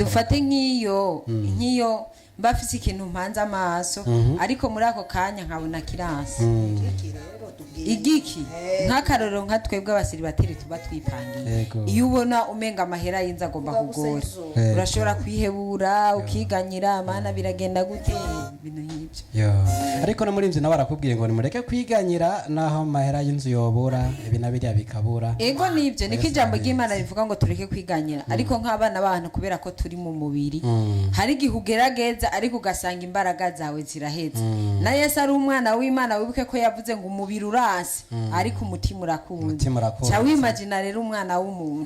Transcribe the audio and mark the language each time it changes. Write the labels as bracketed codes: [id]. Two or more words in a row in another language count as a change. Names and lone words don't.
[rn] dufate nk'iyo mbafise ikintu mpanze amaso ariko muri ako kanya nkabona kiransi igiki nk'akarorero nka twebwe abasiribateri tuba twipangiye iyo ubona umenga amahera y'inzu agomba kugora urashobora kwihebura ukiganyira amana biragenda gute ibintu nk'ibyo ariko no muri imzi nawe arakubwiye ngo nimureke kwiganyira naho amahera y'inzu yobura ibi na biriya bikabura ego nibyo niko ijambo ry'Imana rivuga ngo tureke kwiganyira ariko nk'abana b'abantu kubera ko turi mu mubiri hari igihe ugerageza ariko ugasanga imbaraga zawe ziraheze na Yesu ari umwana w'Imana wibuke ko yavuze ngo umubiri urasi ariko umutima urakunze cya wimagina rero umwana w'umuntu